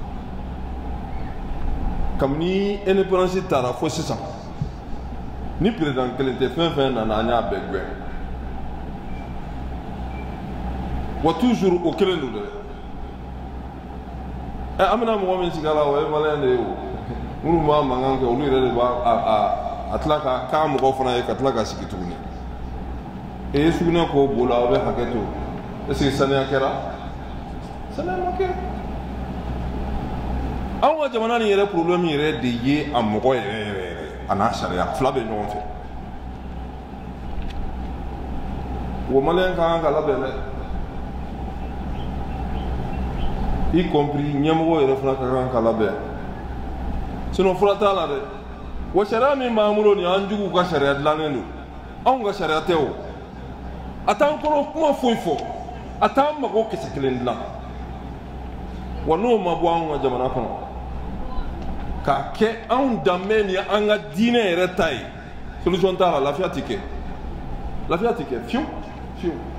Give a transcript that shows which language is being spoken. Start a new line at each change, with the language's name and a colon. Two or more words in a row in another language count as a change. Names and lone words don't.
Bambara: kabini indépendance taara fo sisan ni président kelen tɛ fɛn fɛn nana an y'a bɛɛ gɛn wa toujours o kelen don dɛ an bɛna mɔgɔ min sigi a la o ye maliyɛn de ye o minnu b'a mankan kɛ olu yɛrɛ de b'a a tila ka k'a mɔgɔ fana ye ka tila ka sigi tuguni e ye sugunɛ k'o bo la aw bɛ hakɛ to
French: est ce que
Bambara: saniya kɛra saniya ma kɛ anw ka jamana nin yɛrɛ problème yɛrɛ de ye a mɔgɔ yɛrɛ a n'a sariya fila bɛ ɲɔgɔn fɛ o maliyɛn ka kan ka labɛn dɛ
French: y compris
Bambara: ɲɛmɔgɔ yɛrɛ fana ka kan ka labɛn sinon fura t'a la dɛ wa sariya min b'an bolo nin an juguw ka sariya dilannen don anw ka sariya tɛ o a t'an kɔnɔ kuma foyi fɔ a t'an mago kisɛ kelen dilan wa n'o ma bɔ anw ka jamana kɔnɔ k'a kɛ anw danbe ni an ka diinɛ yɛrɛ ta ye solution t'a la lafiya tɛ kɛ fiyewu fiyewu